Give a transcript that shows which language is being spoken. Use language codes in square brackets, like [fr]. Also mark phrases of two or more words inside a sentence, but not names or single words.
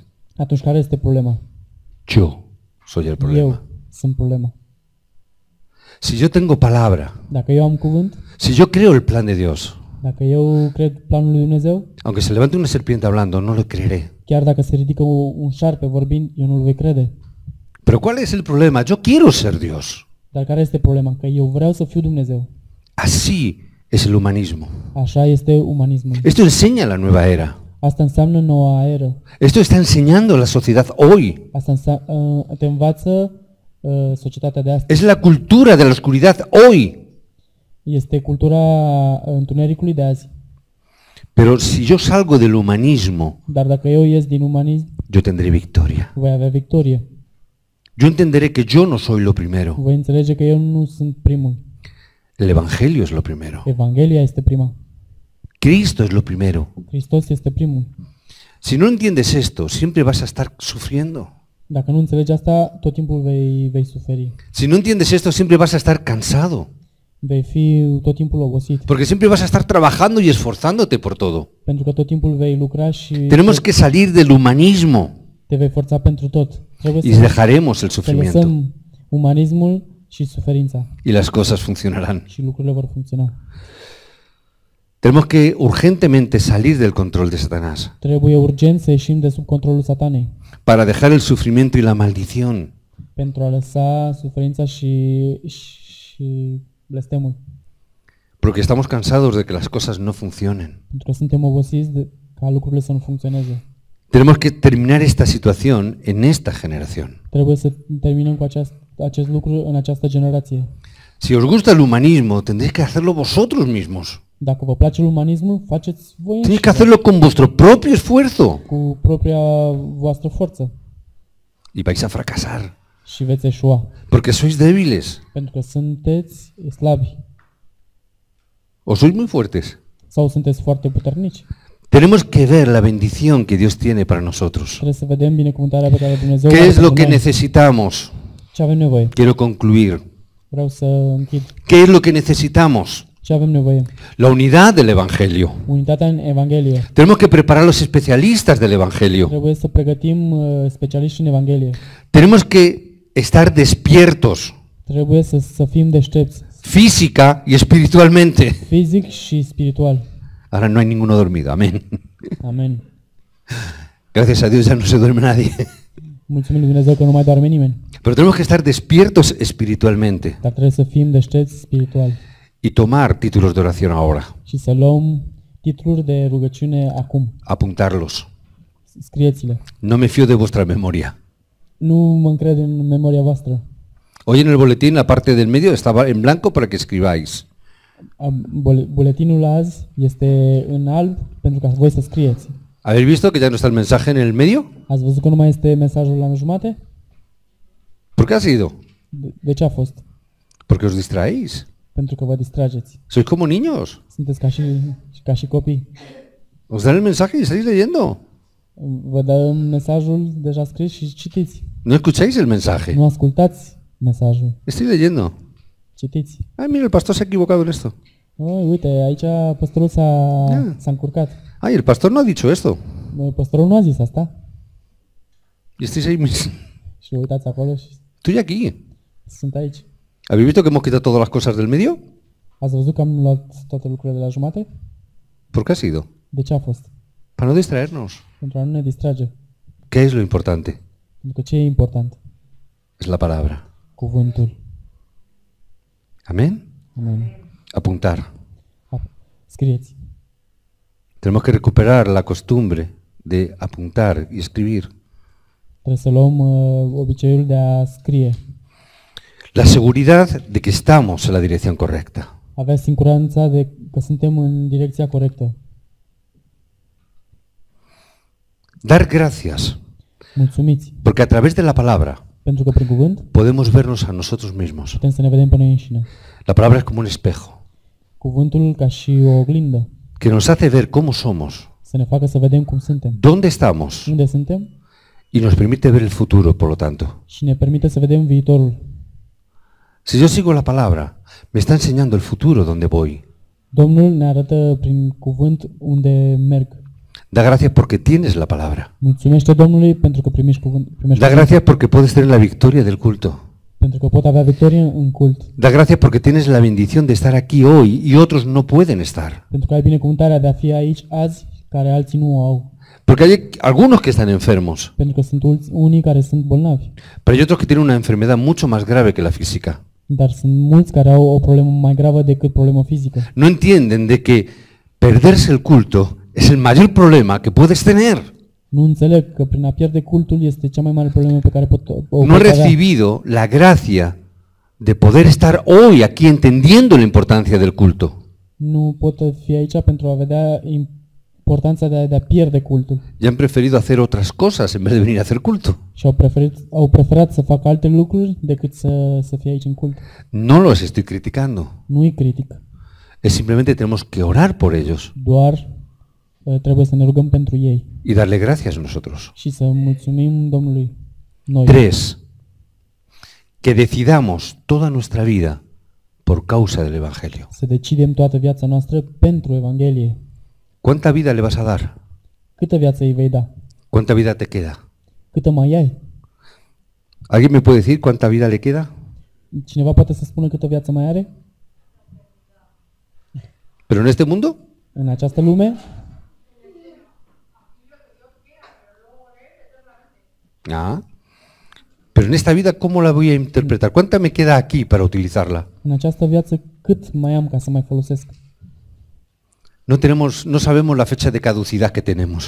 [ro] atunci care este problema? [es] Yo soy el problema. [ro] Eu sunt problema. [es] Si yo tengo palabra, [ro] Dacă eu am cuvânt, [es] si yo creo el plan de Dios, [ro] dacă eu cred planul lui Dumnezeu, [es] aunque se levante una serpiente hablando, no lo creeré. [ro] chiar dacă se ridică un șarpe vorbind, eu nu-l voi crede. [es] Pero ¿cuál es el problema? Yo quiero ser Dios. [ro] Dar care este problema? Că eu vreau să fiu Dumnezeu. [es] Así es el humanismo. [ro] Așa este umanismul. [es] Esto enseña la nueva era. [ro] Asta înseamnă noua eră. [es] Esto está enseñando la sociedad hoy. [ro] Asta te învață societatea de astăzi. [es] Es la cultura de la oscuridad hoy. [ro] Este cultura întunericului de azi. [es] Pero si yo salgo del humanismo, [ro] Dar dacă eu ies din umanism, [es] yo tendré victoria. [ro] voi avea victorie. [es] Yo entenderé que yo no soy lo primero. [ro] Voi înțelege că eu nu sunt primul. [es] El Evangelio es lo primero. [ro] Evanghelia este prima. [es] Cristo es lo primero. [ro] Hristos este primul. [es] Si no entiendes esto, siempre vas a estar sufriendo. [ro] Dacă nu înțelegi asta, tot timpul vei suferi. [es] Si no entiendes esto, siempre vas a estar cansado. [ro] Vei fi tot timpul obosit. [es] Porque siempre vas a estar trabajando y esforzándote por todo. [ro] Pentru că tot timpul vei lucra și [es] Tenemos que salir del humanismo [ro] te vei forța pentru tot. Trebuie [es] y dejaremos el [ro] să [es] sufrimiento. [ro] lăsăm umanismul și suferința [es] Y las cosas funcionarán. [ro] și lucrurile vor funcționa. [es] Tenemos que urgentemente salir del control de Satanás [ro] Trebuie urgent să ieșim de sub controlul satanei [es] para dejar el sufrimiento y la maldición. [ro] pentru a lăsa suferința și blestemul. [es] Porque estamos cansados de que las cosas no funcionen. [ro] Pentru că suntem obosiți ca lucrurile să nu funcționeze. [es] Tenemos que terminar esta situación en esta generación. [ro] Trebuie să terminăm cu acest lucru în această generație. [es] Si os gusta el humanismo, tendréis que hacerlo vosotros mismos. [ro] Dacă vă place umanismul, faceți voi [es] Tenéis que [ro] înșivă, [es] hacerlo con vuestro propio esfuerzo [ro] cu propria voastră forță [es] y vais a fracasar. [ro] și veți eșua. [es] Porque sois débiles [ro] Pentru că sunteți slabi [es] o sois muy fuertes. [ro] sau sunteți foarte puternici. [es] Tenemos que ver la bendición que Dios tiene para nosotros. [ro] Trebuie să vedem binecuvântarea pe care Dumnezeu [es] ¿Qué [ro] o are [es] es lo [ro] pentru [es] que [ro] noi. [es] necesitamos? [ro] Ce avem nevoie? [es] Quiero concluir. [ro] Vreau să închid. [es] ¿Qué es lo que necesitamos? [ro] Ce avem nevoie? [es] La unidad del Evangelio. [ro] Unitatea în Evanghelie. [es] Tenemos que preparar a los especialistas del Evangelio. [ro] Trebuie să pregătim specialiști în Evanghelie. [es] Tenemos que estar despiertos, [ro] Trebuie să fim deștepți, [es] física y espiritualmente. [ro] fizic și spiritual. [es] Ahora no hay ninguno dormido, amén. [ro] Amen. [es] Gracias a Dios ya no se duerme nadie. [ro] Mulțumim lui Dumnezeu că nu mai doarme nimeni. [es] Pero tenemos que estar despiertos espiritualmente [ro] Dar trebuie să fim deștepți spiritual [es] y tomar títulos de oración ahora, [ro] și să luăm titluri de rugăciune acum. [es] apuntarlos. [ro] Scrieți-le. [es] No me fío de vuestra memoria. [ro] Nu mă încred în memoria voastră. [es] Hoy en el boletín la parte del medio estaba en blanco para que escribáis. [ro] Buletinul azi este în alb pentru ca voi să scrieți. [es] ¿Habéis visto que ya no está el mensaje en el medio? [ro] Ați văzut că nu mai este mesajul la jumate? [es] ¿Por qué ha sido? [ro] De ce a fost? [es] Porque os distraéis. [ro] Pentru că vă distrageți. [es] Sois como niños. [ro] Sunteți ca și copii. [es] Os dan el mensaje y estáis leyendo. [ro] Vă dăm mesajul deja scris și citiți. [es] No escucháis el mensaje. [ro] Nu ascultați mesajul. [es] Estoy leyendo. [ro] Citiți. [es] Ay, mira, el pastor se ha equivocado en esto. [ro] Uite, aici păstorul s-a încurcat. [es] Ay, el pastor no ha dicho esto. [ro] Păstorul nu a zis asta. [es] Y estáis ahí. [ro] Și uitați acolo și [es] Estoy aquí. [ro] sunt aici. [es] ¿Habéis visto que hemos quitado todas las cosas del medio? [ro] Ați văzut că am luat toate lucrurile de la jumate? [es] ¿Por qué ha sido? [ro] De ce a fost? [es] Para no distraernos. [ro] Pentru a nu ne distrage. [es] ¿Qué es lo importante? [ro] Pentru că ce e important? [es] Es la palabra. [ro] Cuvântul. [es] Amén. [ro] Amen. [es] Apuntar. [ro] Scrieți. [es] Tenemos que recuperar la costumbre de apuntar y escribir. [ro] Trebuie să luăm obiceiul de a scrie. [es] La seguridad de que estamos en la dirección correcta. [ro] Avea siguranța de că suntem în direcția corectă. [es] Dar gracias, [ro] Mulțumiți. [es] porque a través de la palabra [ro] Pentru că prin cuvânt [es] podemos vernos a nosotros mismos. [ro] putem să ne vedem pe noi înșine. [es] La palabra es como un espejo [ro] Cuvântul ca și o oglindă. [es] que nos hace ver cómo somos, [ro] Să ne facă să vedem cum suntem. [es] dónde estamos [ro] Unde suntem [es] y nos permite ver el futuro, por lo tanto. [ro] și ne permite să vedem viitorul. [es] Si yo sigo la palabra, me está enseñando el futuro donde voy. [ro] Domnul ne arată prin cuvânt unde merg. [es] Da gracias porque tienes la palabra. [ro] Mulțumește Domnului pentru că primești cuvânt. [es] Da gracias porque puedes tener la victoria del culto. [ro] Pentru că pot avea victorie în cult. [es] Da gracias porque tienes la bendición de estar aquí hoy y otros no pueden estar. [ro] Pentru că ai binecuvântarea de a fi aici azi, care alții nu o au. [es] Porque hay algunos que están enfermos, [ro] Pentru că sunt unii care sunt bolnavi. [es] pero hay otros que tienen una enfermedad mucho más grave que la física. [ro] Dar sunt mulți care au o problemă mai gravă decât problemă fizică. [es] No entienden de que perderse el culto es el mayor problema que puedes tener. [ro] Nu înțeleg că prin a pierde cultul este cea mai mare problemă pe care o [es] No he [ro] pot avea. [es] recibido la gracia de poder estar hoy aquí entendiendo la importancia del culto. [ro] Nu pot fi aici pentru a vedea importanța de a pierde cultul. [es] Y han preferido hacer otras cosas en vez de venir a hacer culto. [ro] Și au preferat să facă alte lucruri decât să fie aici în cult. [es] No los estoy criticando. [ro] Nu îi critic. [es] Es simplemente tenemos que orar por ellos [ro] Doar trebuie să ne rugăm pentru ei [es] y darle gracias nosotros. [ro] și să mulțumim Domnului. Noi. 3. [es] Que decidamos toda nuestra vida por causa del Evangelio. [ro] Să decidem toată viața noastră pentru Evanghelie. [es] ¿Cuánta vida le vas a dar? [ro] Câtă viață îi vei da? [es] ¿Cuánta vida te queda? [ro] Câtă mai ai? [es] ¿Alguien me puede decir cuánta vida le queda? [ro] Cineva poate să spună câtă viață mai are? [es] ¿Pero en este mundo? [ro] În această lume? Ah. [es] Pero en esta vida, ¿cómo la voy a interpretar? ¿Cuánta me queda aquí para utilizarla? [ro] În această viață cât mai am ca să mai folosesc? [es] No sabemos la fecha de caducidad que tenemos.